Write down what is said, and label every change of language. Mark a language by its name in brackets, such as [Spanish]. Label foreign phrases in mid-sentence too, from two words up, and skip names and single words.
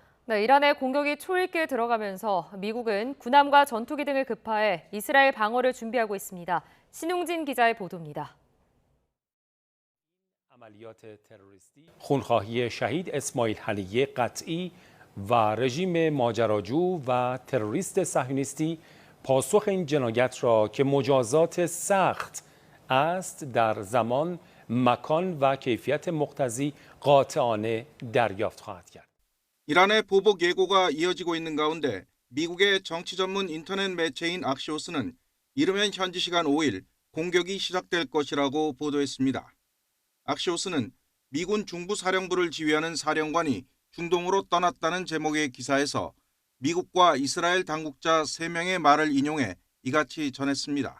[Korean] 네, 이란의 공격이 초읽기에 들어가면서 미국은 군함과 전투기 등을 급파해 이스라엘 방어를 준비하고 있습니다. 신웅진 기자의 보도입니다. [Persian] خونخواهی شهید اسماعیل هنیه قطعی و رژیم ماجراجو و تروریست صهیونیستی پاسخ این جنایت را که مجازات سخت است در زمان، مکان و کیفیت مقتضی قاطعانه دریافت خواهد کرد. [Korean] 이란의 보복 예고가 이어지고 있는 가운데 미국의 정치 전문 인터넷 매체인 악시오스는 이르면 현지 시간 5일 공격이 시작될 것이라고 보도했습니다. 악시오스는 미군 중부사령부를 지휘하는 사령관이 중동으로 떠났다는 제목의 기사에서 미국과 이스라엘 당국자 3명의 말을 인용해 이같이 전했습니다.